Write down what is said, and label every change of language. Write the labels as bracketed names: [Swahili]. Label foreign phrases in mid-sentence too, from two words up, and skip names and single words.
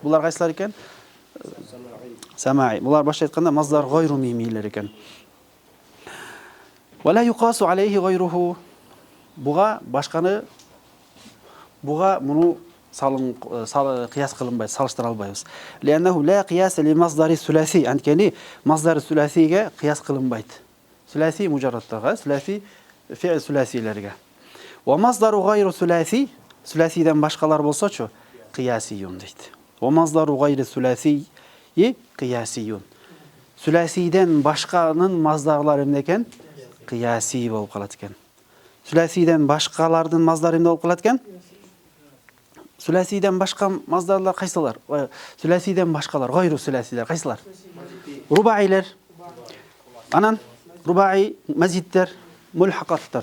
[Kyrgyz] Булар кайсылар экен? Самаи. Булар башка айтканда маздар гойру мимилер экен. [Arabic] ولا يقاس عليه غيره. [Kyrgyz] Буга муну кыяс кылынбайт, салыштыра албайбыз. [Arabic] لأنه لا قياس لمصدر الثلاثي. [Kyrgyz] Анткени маздар сүласиге кыяс кылынбайт. Сүласи мужарраттарга, сүласи фи'л сүласилерге. [Arabic] والمصدر غير الثلاثي, [Kyrgyz] сүласиден башкалар болсочу, [Arabic] кыясиюн дейт. والمصدر غير الثلاثي قياسي. [Kyrgyz] Сүласиден башканын маздарлары эмне экен? Кыяси болуп калат экен. Сүласиден башкалардын маздары эмне болуп калат экен? Сүласиден башка маздарлар кайсылар? Сүласиден башкалар, гайру сүласилер кайсылар? Рубаилер. Анан рубаи мазидтер, мулхакаттар.